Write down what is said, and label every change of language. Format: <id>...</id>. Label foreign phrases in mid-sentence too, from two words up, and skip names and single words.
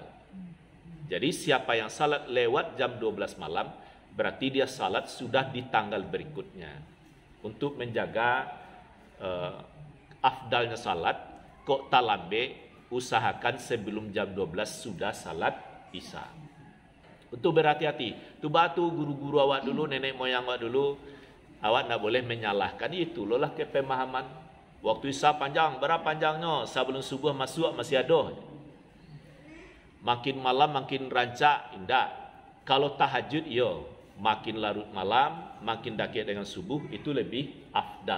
<id>Jadi siapa yang salat lewat jam 12 malam, berarti dia salat sudah di tanggal berikutnya. Untuk menjaga afdalnya salat,</id> <min>kok talambe,</min> <id>usahakan sebelum jam 12 sudah salat isya. Untuk berhati-hati.</id> <min>Tu batu guru-guru awak dulu, nenek moyang awak dulu, awak nak boleh menyalahkan itu.</min> <id>Lolah ke pemahaman. Waktu isya panjang, berapa panjangnya? Sebelum subuh masuk masih ada. Makin malam makin rancak, indah. Kalau tahajud, yo, makin larut malam, makin dekat dengan subuh, itu lebih afdal.</id>